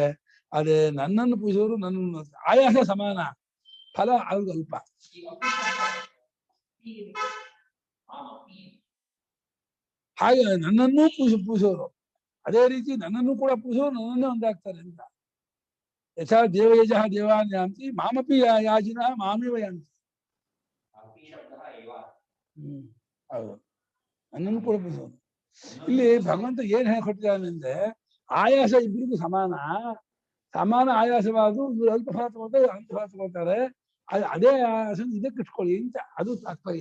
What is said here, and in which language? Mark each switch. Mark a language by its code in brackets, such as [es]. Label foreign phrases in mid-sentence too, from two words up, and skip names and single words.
[kn] ಅದೇ ನನ್ನನ್ನು ಪೂಜಿಸೋರು ನನ್ನನ್ನು, ಆಯಾಸ ಸಮಾನ, ಫಲ ಅವ್ರಿಗೆ ಅಲ್ಪ. ಹಾಗೆ ನನ್ನನ್ನೂ ಪೂಜಿಸೋರು ಅದೇ ರೀತಿ ನನ್ನನ್ನು ಕೂಡ ಪೂಜಿಸೋರು ನನ್ನನ್ನೇ ಒಂದಾಗ್ತಾರೆ ಅಂತ. [sa] ಯಥಾ ದೇವಯಜ ದೇವಾನ್ ಯಾಂತಿ ಮಾಮಪಿ ಯಾಜಿನ ಮಾಮೇವ ಯಾಂತಿ. [kn] ಹೌದು, ನನ್ನನ್ನು ಕೂಡ ಪೂಜಿಸೋರು. ಇಲ್ಲಿ ಭಗವಂತ ಏನ್ ಹೇಳ್ಕೊಟ್ಟಿದ್ದಾನೆ ಅಂದ್ರೆ, ಆಯಾಸ ಇಬ್ಬರಿಗೂ ಸಮಾನ ಆಯಾಸವಾದ್ರು ಅಲ್ಪ ಫಲ ತಗೊಳ್ತಾರೆ, ಅಲ್ಪ ಫಲ ತಗೊಳ್ತಾರೆ. ಅದೇ ಆಯಾಸ ಇದಕ್ಕೆ ಇಟ್ಕೊಳ್ಳಿ ಅಂತ, ಅದು ತಾತ್ಪರ್ಯ.